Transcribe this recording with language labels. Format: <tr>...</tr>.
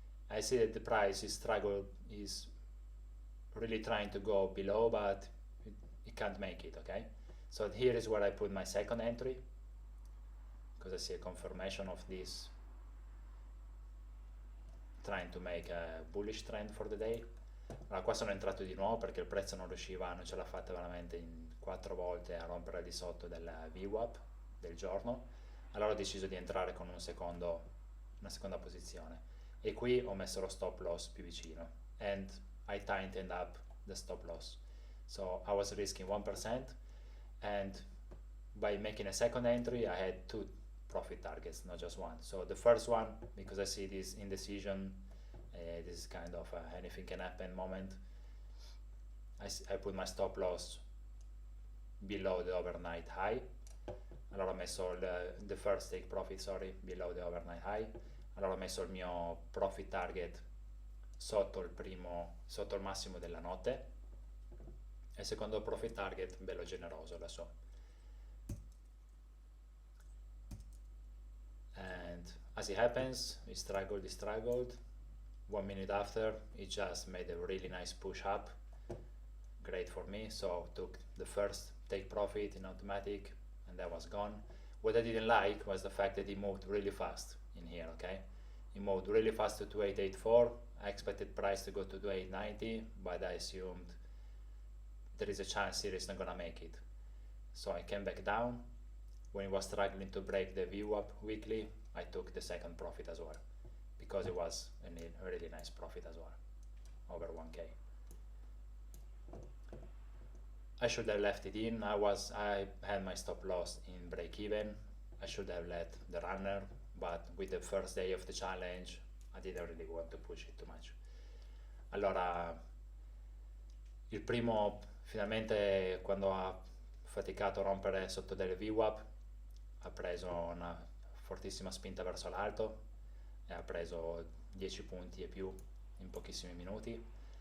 <en>I see that the price is really trying to go below, but it can't make it, okay? So here is where I put my second entry, because I see a confirmation of this trying to make a bullish trend for the day.</en> <it>Allora qua sono entrato di nuovo perché il prezzo non ce l'ha fatta veramente in 4 volte a rompere al di sotto della VWAP del giorno. Allora ho deciso di entrare con una seconda posizione e qui ho messo lo stop loss più vicino</it> <en>and I tightened up the stop loss, so I was risking 1% and by making a second entry I had 2 profit targets, not just one. So the first one, because I see this indecision, this is kind of anything can happen moment, I put my stop loss below the overnight high.</en> <it>Allora ho messo</it> <en>the first take profit, sorry, below the overnight high.</en> <it>Allora ho messo il mio profit target sotto il massimo della notte e il secondo profit target bello generoso adesso.</it> <en>And as it happens, it struggled. 1 minute after, it just made a really nice push up. Great for me, so took the first take profit in automatic and that was gone. What I didn't like was the fact that it moved really fast in here, okay? It moved really fast to 2884. I expected price to go to 2890, but I assumed there is a chance it is not gonna make it. So I came back down. When it was struggling to break the VWAP weekly, I took the second profit as well, because it was a really nice profit as well, over 1K. I should have left it in. I had my stop loss in break even. I should have let the runner, but with the first day of the challenge, I didn't really want to push it too much.</en> <it>Allora, il primo, finalmente, quando ha faticato a rompere sotto delle VWAP, ha preso una fortissima spinta verso l'alto e ha preso 10 punti e più in pochissimi minuti.</it>